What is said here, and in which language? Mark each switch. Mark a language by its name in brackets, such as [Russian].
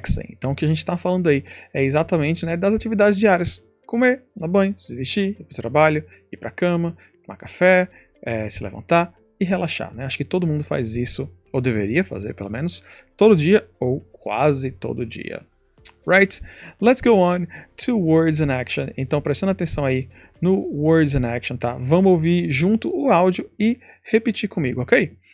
[Portuguese] Então o que a gente está falando aí é exatamente, né, das atividades diárias. Comer, tomar banho, se vestir, ir para o trabalho, ir para a cama, tomar café, se levantar e relaxar, né? Acho que todo mundo faz isso, ou deveria fazer pelo menos, todo dia ou quase todo dia. [English] Right? Let's go on to words in action. [Portuguese] Então prestando atenção aí no words in action, tá? Vamos ouvir junto o áudio e repetir comigo, ok?